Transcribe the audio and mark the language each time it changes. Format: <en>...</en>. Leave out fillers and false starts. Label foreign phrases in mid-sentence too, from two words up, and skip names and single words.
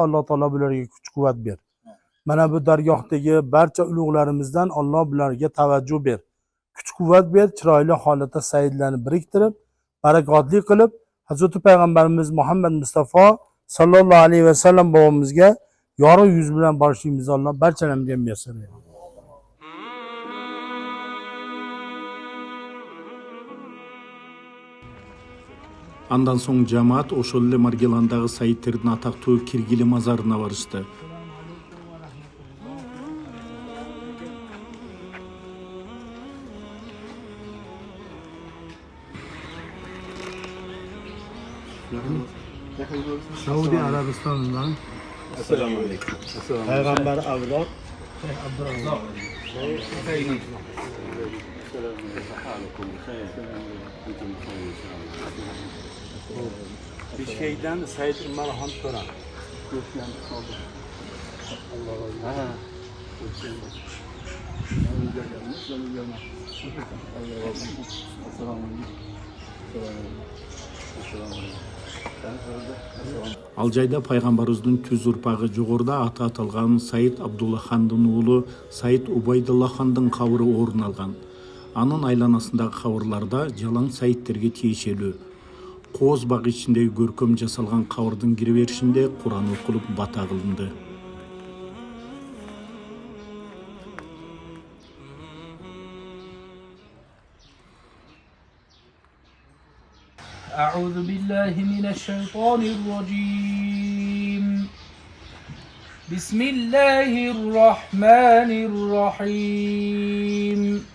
<uz>Alloh taolo bularga kuch-quvvat ber. Mana bu dargohdagi barcha ulug'larimizdan Alloh bularga tavajjuh ber. Kuch-quvvat ber, chiroyli holatda saidlarni biriktirib, barakotli qilib, Hazrat Payg'ambarimiz Muhammad Mustafa</uz> <ar>صلى الله عليه وسلم</ar> <uz>bobomizga yorug' yuz bilan borishimizni Alloh barchalarimizga muyassar etsin.</uz> <ky>Андан соң жамаат ошол эле Маргеландагы Саидтердин атактуу Киргили мазарына барышты.</ky> <uz>Saudiya Arabistonidan</uz> <ar>السلام عليكم.</ar> <uz>payg'ambar avlod Bishkekdan Said Umarxon To'ra.</uz> <ky>Ал жайда пайгамбарыбыздын түз урпагы жогоруда аты аталган Саид Абдулла хандын уулу Саид Убайдулла хандын кабыры орун алган. Анын айланасындагы кабырларда жалаң Саидтерге тиешелүү кооз бак ичиндеги көркөм жасалган кабырдын киреберишинде Куран окулуп бата кылынды.</ky> <ar>أعوذ بالله من الشيطان الرجيم. بسم الله الرحمن الرحيم.</ar>